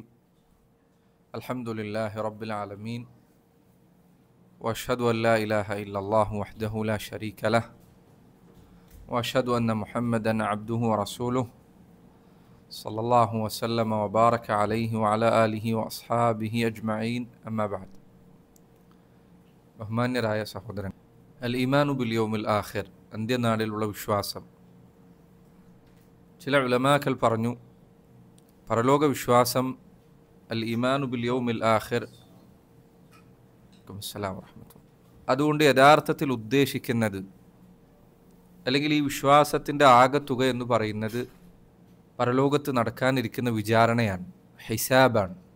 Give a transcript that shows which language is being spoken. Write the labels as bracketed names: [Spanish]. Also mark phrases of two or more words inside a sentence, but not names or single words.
[Arabic] الحمد لله رب العالمين، وأشهد أن لا إله إلا الله وحده لا شريك له، وأشهد أن محمدا عبده ورسوله صلى الله وسلم وبارك عليه وعلى آله وأصحابه أجمعين. أما بعد. [Malayalam] ബഹുമാന്യരായ സഹോദരൻ, [Arabic] الإيمان باليوم الآخر, [Malayalam] അന്ത്യനാളിലുള്ള വിശ്വാസം. ചില ഉലമാക്കൾ പറഞ്ഞു, പരലോക വിശ്വാസം [Arabic] الإيمان باليوم الآخر, [Malayalam] അതുകൊണ്ട് യഥാർത്ഥത്തിൽ ഉദ്ദേശിക്കുന്നത്, അല്ലെങ്കിൽ ഈ വിശ്വാസത്തിൻ്റെ ആകത്തുക എന്ന് പറയുന്നത് പരലോകത്ത് നടക്കാനിരിക്കുന്ന വിചാരണയാണ്, ഹിസാബാണ്.